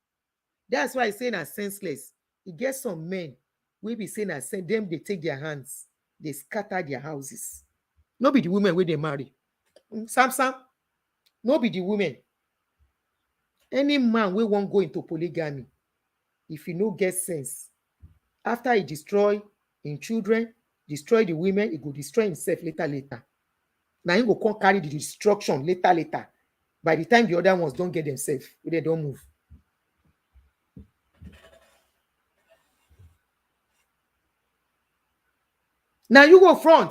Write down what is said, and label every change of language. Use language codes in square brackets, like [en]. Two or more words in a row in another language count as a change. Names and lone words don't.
[pcm] That's why I say na senseless. E get some men wey be say na them dey take their hands, they scatter their houses. No be the women wey they marry. Sam, no be the women. Any man wey wan go into polygamy, if he no get sense, after he destroy him children, destroy the women, he go destroy himself later. Now he go come carry the destruction later. By the time the other ones don't get themselves, they don't move. Now you go front.